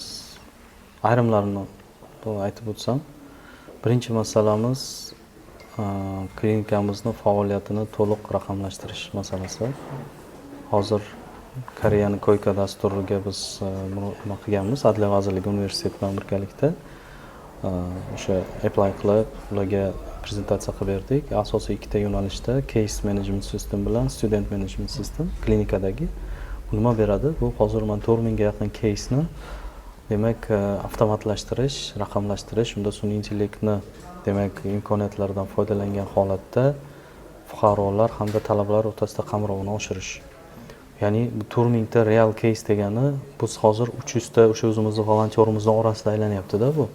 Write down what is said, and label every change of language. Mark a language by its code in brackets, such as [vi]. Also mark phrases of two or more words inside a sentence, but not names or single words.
[uz] Ayrimlarini aytib o'tsam, birinchi masalamiz klinikamizni faoliyatini to'liq raqamlashtirish masalasi. Hozir Koreyaning Koyka dasturiga biz nima qilganmiz, Adliya vazirligi universiteti bilan birgalikda o'sha apply qilib, ularga prezentatsiya qilib berdik. Asosiy ikkita yo'nalishda [en] case management system [uz] bilan [en] student management system [uz] klinikadagi. Bu nima beradi? Bu hozir men 4000 ga yaqin case'ni demak avtomatlashtirish, raqamlashtirish, unda sun'iy intellektni demak imkoniyatlaridan foydalangan holatda fuqarolar hamda talabalar o'rtasida qamrovini oshirish. Ya'ni bu 4000 ta [en] real case [uz] degani biz hozir 300 ta o'sha o'zimizning volontyorimizning orasida aylanyapti-da bu.